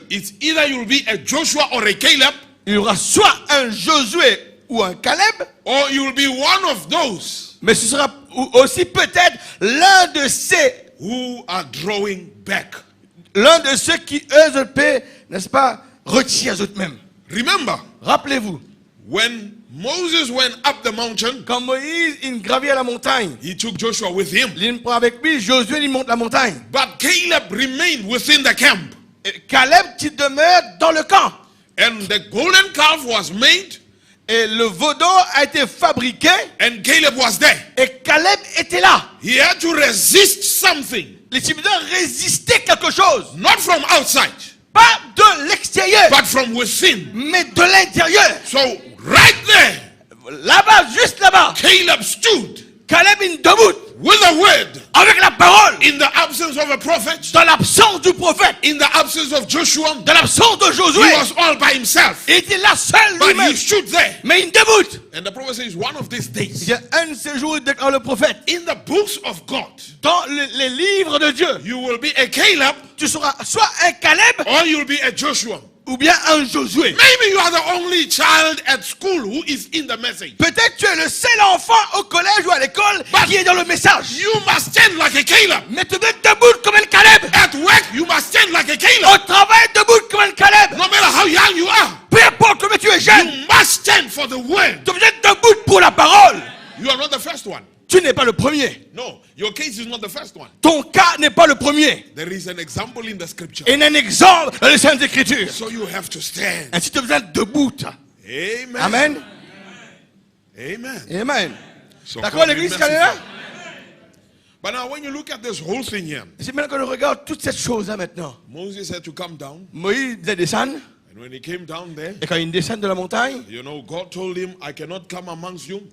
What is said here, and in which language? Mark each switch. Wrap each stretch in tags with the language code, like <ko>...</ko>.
<en>it's either you'll be a Joshua or a Caleb,</en> <fr>Il y aura soit un Josué ou un Caleb,</fr> <en>or you'll be one of those</en> <fr>mais ce sera aussi peut-être l'un de</fr> <en>who are drawing back.</en> <fr>ceux qui eux peut, n'est-ce pas, retirent eux-mêmes.</fr> <en>Remember,</en> <fr>Rappelez-vous,</fr> <en>when Moses went up the mountain,</en> <fr>quand Moïse il gravit la montagne,</fr> <en>he took Joshua with him.</en> <fr>il prend avec lui Josué, il monte la montagne.</fr> <en>But Caleb remained within the camp.</en> <fr>Et Caleb qui demeure dans le camp.</fr> <en>And the golden calf was made,</en> <fr>Et le veau d'or a été fabriqué</fr> <en>and Caleb was there.</en> <fr>et Caleb était là.</fr> <en>He had to resist something,</en> <fr>Les Tibétains résistaient quelque chose.</fr> <en>not from outside,</en> <fr>Pas de l'extérieur,</fr> <en>but from within.</en> <fr>mais de l'intérieur.</fr> <en>So right there,</en> <fr>Là-bas, juste là-bas,</fr> <en>Caleb stood</en> <fr>Caleb est debout</fr> <en>with a word</en> <fr>avec la parole.</fr> <en>in the absence of a prophet,</en> <fr>Dans l'absence du prophète,</fr> <en>in the absence of Joshua.</en> <fr>dans l'absence de</fr> <en>He</en> <fr>Josué,</fr> <en>was all by himself,</en> <fr>il était là seul</fr> <en>but</en> <fr>lui-même.</fr> <en>he stood there.</en> <fr>Mais il debout.</fr> <en>And the prophet says, one of these</en> <fr>Il</fr> <en>days,</en> <fr>y a un de ces jours, il déclare le prophète,</fr> <en>in the books of God,</en> <fr>dans les livres de Dieu,</fr> <en>you will be a Caleb</en> <fr>tu seras soit un Caleb</fr> <en>or you'll be a Joshua.</en> <fr>ou bien un Josué.</fr> <en>Maybe you are the only child at school who is in the message.</en> <fr>Peut-être tu es le seul enfant au collège ou à l'école qui est dans le message.</fr> <en>You must stand like a Caleb.</en> <fr>Mais tu dois être debout comme un Caleb.</fr> <en>At work, you must stand like a Caleb.</en> <fr>Au travail, debout comme un Caleb.</fr> <en>No matter how young you are,</en> <fr>Peu importe combien tu es jeune,</fr> <en>you must stand for the word.</en> <fr>tu dois être debout pour la parole.</fr> <en>You are not the first one.</en> <fr>Tu n'es pas le premier.</fr> <en>No, your case is not the first one.</en> <fr>Ton cas n'est pas le premier.</fr> <en>There is an example in the scripture.</en> <fr>Il y a un exemple dans les Saintes Écritures.</fr> <en>So you have to stand.</en> <fr>Ainsi tu dois être debout.</fr> <en>Amen.</en> <fr>Amen.</fr> <en>Amen.</en> <fr>Amen.</fr> <en>So</en> <fr>D'accord,</fr> <en>God be</en> <fr>l'église qui est là?</fr> <en>merciful. But now when you look at this whole thing here,</en> <fr>C'est maintenant que nous regardons toute cette chose-là maintenant.</fr> <en>Moses had to come down.</en> <fr>Moïse devait descendre.</fr> <en>And when he came down there,</en> <fr>Et quand il descend de la montagne,</fr> <en>you know, God told him, I cannot come amongst you</en>